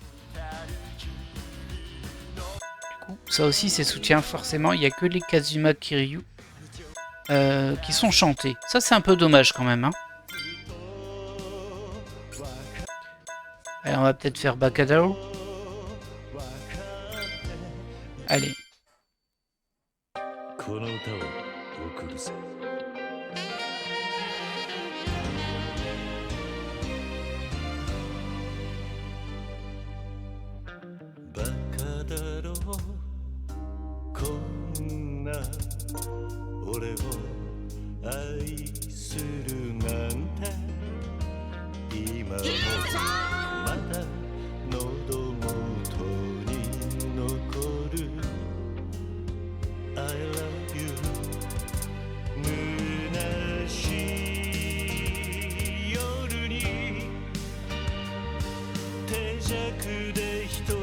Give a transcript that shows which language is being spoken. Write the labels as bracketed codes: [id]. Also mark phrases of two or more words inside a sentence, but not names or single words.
[fr] Du coup, ça aussi, c'est soutien. Forcément, il n'y a que les Kazuma Kiryu qui sont chantés. Ça, c'est un peu dommage quand même. Hein. Allez, on va peut-être faire Bakadao. Allez. [ja] この歌を送るぜ。バカだろうこんな俺を愛するなんて今もまだ喉元に残る [en] I love you [ja] 虚しい夜に手酌で一